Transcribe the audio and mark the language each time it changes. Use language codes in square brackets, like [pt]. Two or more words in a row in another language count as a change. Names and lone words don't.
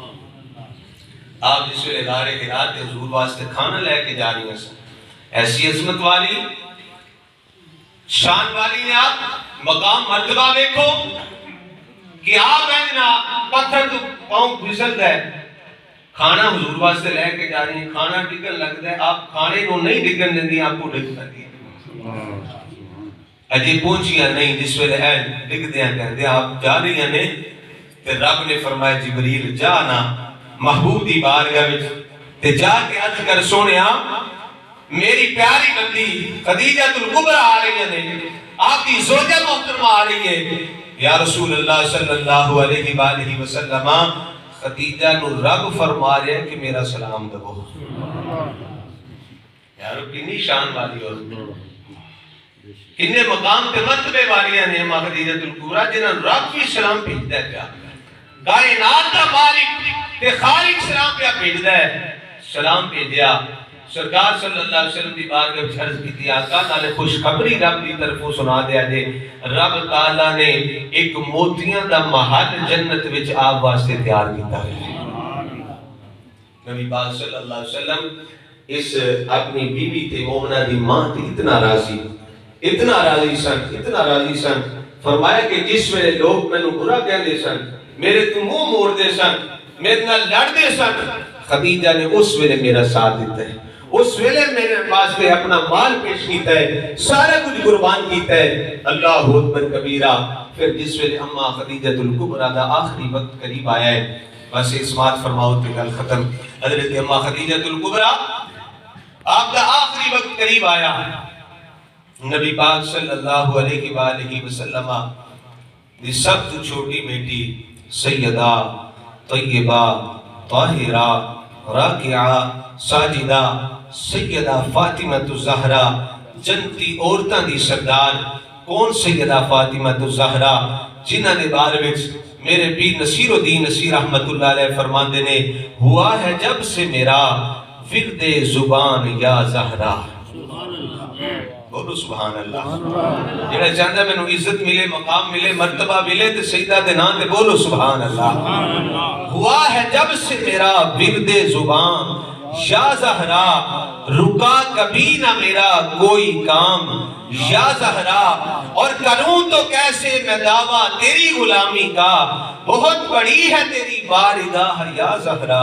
[pa] آپ جس ویلے غار حرا تے حضور واسطے کھانا لے کے جا رہی ہیں، ایسی عظمت والی شان والی نے آپ مقام مرتبہ دیکھو کہ آپ اینا پتھر تو پاؤں پھسل گئے، کھانا حضور واسطے لے کے جا رہی ہیں، کھانا ڈگن لگ ہے، آپ کھانے کو نہیں ڈگن دیں دی، آپ کو ڈگ کر دیا اجے پہنچیاں نہیں۔ جس ویلے ہے ڈگ دیا کہتے آپ جا رہی ہیں تے رب نے فرمایا جبریل جانا محبوب دی بارگاہ وچ تے جا کے عرض کر سونیا میری پیاری بندی خدیجہ الکبریٰ آ رہی ہیں، زوجہ محترمہ آ رہی ہے، [ar] یا رسول اللہ صلی اللہ علیہ وآلہ وسلم [pa] خدیجہ نو رب فرما رہے ہیں کہ میرا سلام دو. یارو کنی شان والی اور کنے مقام پہ مرتبے والیاں نے ماں خدیجہ الکبریٰ جنہاں رب بھی سلام بھیجتا ہے پیا، کائنات دا مالک تے خالق سلام پیا بھیجتا ہے. سلام بھیجیا سرکار [ar] صلی اللہ علیہ وسلم [pa] دی بارگاہ وچ عرض کیتی آقا نالے خوشخبری رب دی طرفوں سنا دیا جے، رب تعالیٰ نے ایک موتیاں دا محل جنت وچ آپ واسطے تیار کیتا ہے. نبی پاک صلی اللہ علیہ وسلم اس اپنی بیوی تے مومنہ دی ماں تے اتنا راضی سن فرمایا کہ جس ویلے لوگ میں نو برا کہہ دے سن، میرے تو منہ موڑ دے سن، میرے نال لڑ دے سن، خدیجہ نے اس ویلے میرا ساتھ دیتا ہے، اس ویلے میرے پاس پہ اپنا مال پیش کیتا ہے، سارا کچھ قربان کیتا ہے. [ar] اللہ اکبر کبیرہ. [pa] پھر جس ویلے اماں خدیجہ الکبریٰ دا آخری وقت قریب آیا ہے، بس اسمات فرماؤ تے گل ختم. حضرت اماں خدیجہ الکبریٰ آپ دا آخری وقت قریب آیا، نبی پاک [ar] صلی اللہ علیہ وآلہ وسلم [pa] دی سب تو چھوٹی بیٹی سیدہ طیبہ طاہرہ راکعہ ساجدہ سیدہ فاطمہ الزہرا جنتی عورتاں دی سردار. کون سیدہ فاطمہ الزہرا؟ جنہاں دے بارے وچ میرے پیر نصیر الدین نصیر [ar] رحمت اللہ علیہ [pa] فرماندے نے، [ur] ہوا ہے جب سے میرا ورد زبان یا زہرا. [ar] بولو سبحان اللہ. [pa] جڑا چاہندا مینوں عزت ملے، مقام ملے، مرتبہ ملے تے سیدہ دے نام تے بولو [ar] سبحان اللہ. [ur] ہوا ہے جب سے میرا ورد زبان یا زہرا، رکا کبھی نہ میرا کوئی کام یا زہرا، اور کروں تو کیسے میں دعویٰ تیری غلامی کا، بہت بڑی ہے تیری بارگاہ یا زہرا.